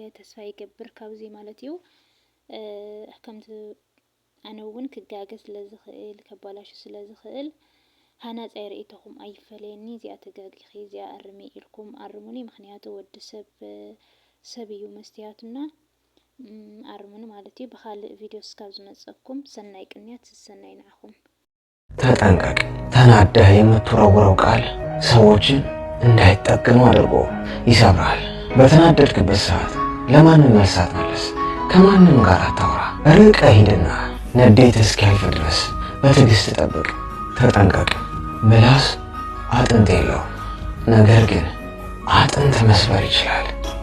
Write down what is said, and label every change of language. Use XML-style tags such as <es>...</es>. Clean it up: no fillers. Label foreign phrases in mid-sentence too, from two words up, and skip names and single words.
<ti>ተስፋ ይገብር ካብዚ ማለት እዩ ከምቲ ኣነ እውን ክጋገዝ ስለዝኽእል ከባላሽ ስለዝኽእል ሃናፃ ርእይተኹም ኣይፈለየኒ እዚኣ ተጋጊኺ እዚኣ ኣርሚ ኢልኩም ኣርሙኒ ምክንያቱ ወዲ ሰብ እዩ መስትያቱና ኣርሙኒ ማለት እዩ ብኻልእ ቪድዮ እስካብ ዝመጸኩም ሰናይ ቅንያት ሰናይ ንዓኹም</ti> <am>ተጠንቀቅ ተናደህ የምትወረውረው ቃል ሰዎችን እንዳይጠገኑ አድርጎ ይሰብራል በተናደድክበት ሰዓት ለማንም መልስ አትመልስ ከማንም ጋር አታውራ ርቀህ ሂድና ንዴት እስኪያልፍ ድረስ በትዕግስት ጠብቅ ተጠንቀቅ ምላስ አጥንት የለው ነገር ግን አጥንት መስበር ይችላል</am>